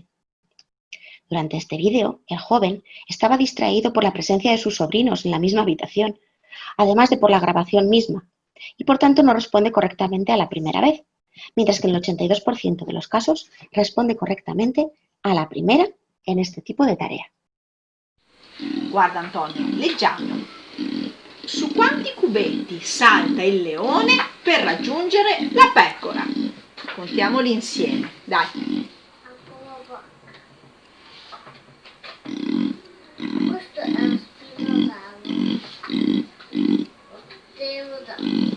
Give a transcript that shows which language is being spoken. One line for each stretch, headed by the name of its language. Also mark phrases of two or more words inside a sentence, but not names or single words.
Spanish: Durante este vídeo, el joven estaba distraído por la presencia de sus sobrinos en la misma habitación, además de por la grabación misma, y por tanto no responde correctamente a la primera vez, mientras que en el 82% de los casos responde correctamente a la primera en este tipo de tarea.
Italian: Guarda Antonio, leggiamo. Su quanti cubetti salta il leone per raggiungere la pecora? Contiamoli insieme, dai. Questo è un spinosauro.